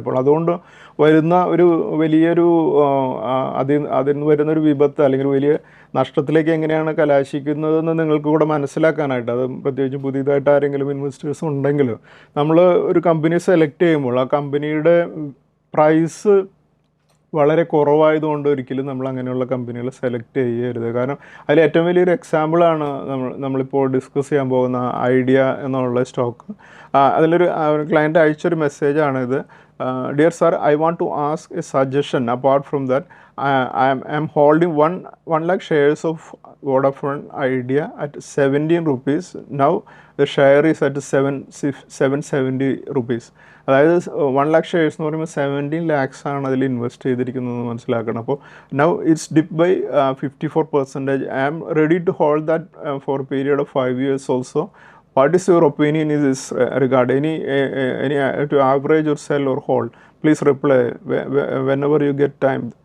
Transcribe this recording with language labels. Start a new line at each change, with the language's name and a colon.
Malayalam: അപ്പോൾ അതുകൊണ്ട് വരുന്ന ഒരു വലിയൊരു അതിൽ നിന്ന് വരുന്നൊരു വിപത്ത് അല്ലെങ്കിൽ വലിയ നഷ്ടത്തിലേക്ക് എങ്ങനെയാണ് കലാശിക്കുന്നതെന്ന് നിങ്ങൾക്ക് കൂടെ മനസ്സിലാക്കാനായിട്ട്, അത് പ്രത്യേകിച്ച് പുതിയതായിട്ട് ആരെങ്കിലും ഇൻവെസ്റ്റേഴ്സ് ഉണ്ടെങ്കിലും നമ്മൾ ഒരു കമ്പനി സെലക്ട് ചെയ്യുമ്പോൾ ആ കമ്പനിയുടെ പ്രൈസ് വളരെ കുറവായതുകൊണ്ട് ഒരിക്കലും നമ്മൾ അങ്ങനെയുള്ള കമ്പനികൾ സെലക്ട് ചെയ്യരുത്. കാരണം അതിൽ ഏറ്റവും വലിയൊരു എക്സാമ്പിളാണ് നമ്മളിപ്പോൾ ഡിസ്കസ് ചെയ്യാൻ പോകുന്ന ഐഡിയ എന്നുള്ള സ്റ്റോക്ക്. അതിലൊരു client അയച്ചൊരു മെസ്സേജാണിത്.
English: Dear sir, I want to ask a suggestion. Apart from that, I am holding 1 lakh shares of Vodafone Idea at 17 rupees. Now the share is at 770 rupees.
Malayalam: അതായത് 1 lakh shares എന്ന് പറയുമ്പോൾ 17 lakhs ആണ് അതിൽ invest ചെയ്തിരിക്കുന്നതെന്ന് മനസ്സിലാക്കണം. അപ്പോൾ
English: Now it's dip by 54%. I am ready to hold that for a period of 5 years also. What is your opinion in this regard? Any to average or sell or hold? Please reply whenever you get time.